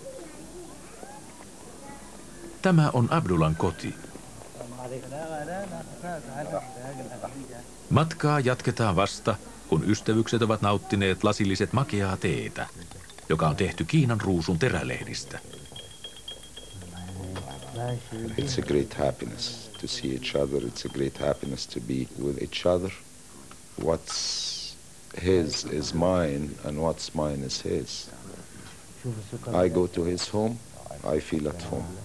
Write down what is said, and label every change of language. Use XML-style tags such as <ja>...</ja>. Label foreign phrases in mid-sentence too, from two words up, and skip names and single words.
<fi>Tämä on Abdullan koti. Matkaa jatketaan vasta, kun ystävykset ovat nauttineet lasilliset makeaa teetä, joka on tehty Kiinan ruusun terälehdistä.</fi> <en>It's a great happiness to see each other. It's a great happiness to be with each other. What's his is mine and what's mine is his. I go to his home, I feel at home.</en>